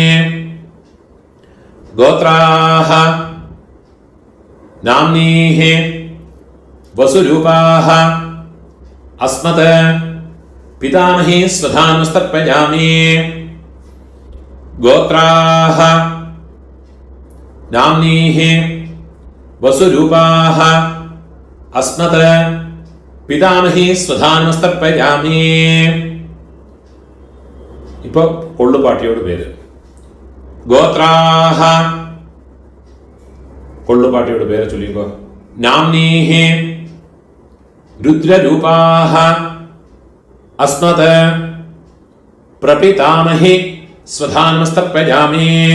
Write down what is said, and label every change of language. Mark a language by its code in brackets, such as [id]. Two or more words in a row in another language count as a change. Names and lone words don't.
[sa] गोत्राः नाम्नीः वसुरूपाः अस्मत् पितामही स्वधानमस्तर्पयामि. गोत्राः नाम्नीः वसुरूपाः अस्मत् पितामही स्वधानमस्तर्पयामि. [ml] ഇപ്പൊ കൊള്ളുപാട്ടിയോട് പേര്. ഗോത്രാഹ, കൊള്ളുപാട്ടിയോട് പേര് ചൊല്ലിക്കോ. [sa] नाम्नीः रुद्ररूपाः अस्मत् प्रपितामही स्वधानमस्तर्पयामि.